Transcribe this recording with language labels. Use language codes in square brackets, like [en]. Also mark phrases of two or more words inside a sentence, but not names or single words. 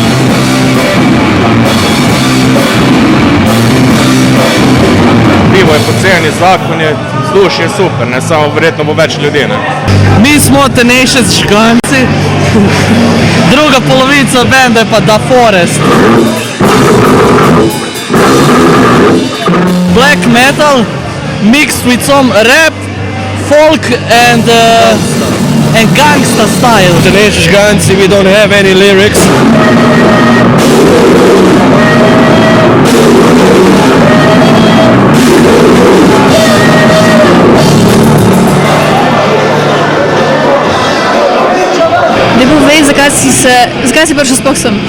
[sl] Pivo je poceni, zakon je, vzdušje je super, ne, samo verjetno bo več ljudi, ne. Mi smo Tenacious Žganci, druga polovica benda je pa Da Forest. [en] Black metal mixed with some rap, folk and gangsta style. Tenacious Žganci, we don't have any lyrics. [sl] Ne povej, zakaj si prišel sploh sem?